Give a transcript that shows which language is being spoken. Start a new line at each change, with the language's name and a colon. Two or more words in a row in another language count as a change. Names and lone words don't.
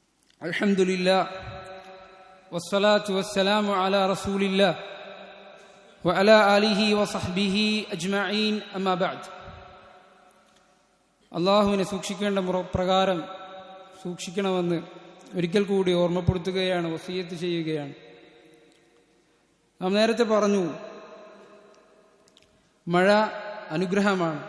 Arabic: الحمد لله والصلاة والسلام على رسول الله وعلى آله وصحبه أجمعين أما بعد.
Malayalam: അള്ളാഹുവിനെ സൂക്ഷിക്കേണ്ട പ്രകാരം സൂക്ഷിക്കണമെന്ന് ഒരിക്കൽ കൂടി ഓർമ്മപ്പെടുത്തുകയാണ്, വസിയത്ത് ചെയ്യുകയാണ്. നാം നേരത്തെ പറഞ്ഞു, മഴ അനുഗ്രഹമാണ്.